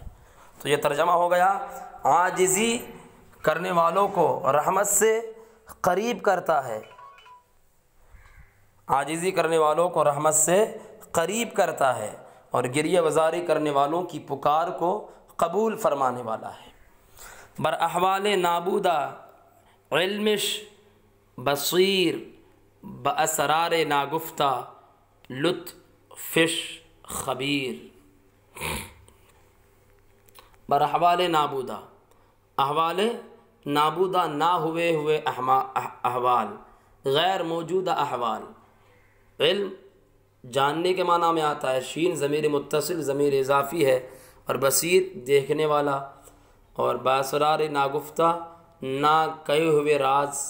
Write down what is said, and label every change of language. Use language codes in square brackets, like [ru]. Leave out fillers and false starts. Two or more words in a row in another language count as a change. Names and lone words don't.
[ur] تو یہ ترجمہ ہو گیا، عاجزی کرنے والوں کو رحمت سے قریب کرتا ہے، عاجزی کرنے والوں کو رحمت سے قریب کرتا ہے، اور گریہ وزاری کرنے والوں کی پکار کو قبول فرمانے والا ہے۔ [fa] بر احوال نابودہ علمش بصیر، باسرار ناگفتہ لطفش خبیر، بر احوال [ur] نابودہ، [fa] احوال نابودہ [ur] نہ ہوئے احوال، غیر موجودہ احوال، علم جاننے کے معنی میں آتا ہے، شین ضمیر متصل ضمیر اضافی ہے، اور بصیر دیکھنے والا، اور [fa] باسرار ناگفتہ [ur] نہ کہے ہوئے راز،